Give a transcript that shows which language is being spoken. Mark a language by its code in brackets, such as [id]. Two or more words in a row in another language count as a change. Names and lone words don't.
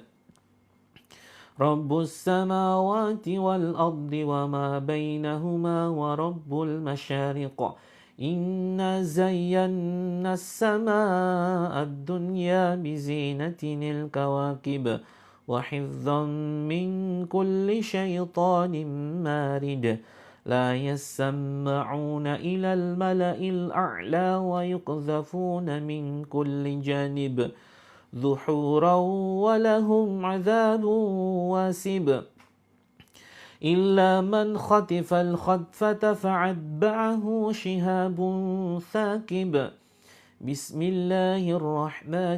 [ar] رب السماوات والأرض وما بينهما ورب المشارق. إنا زينا السماء الدنيا بزينة الكواكب وحفظا من كل شيطان مارد. لا يسمعون إلى الملأ الأعلى ويقذفون من كل جانب ذحورا ولهم عذاب واسب إلا من خطف الخطفة فعتبعه شهاب ثاقب بسم الله الرحمن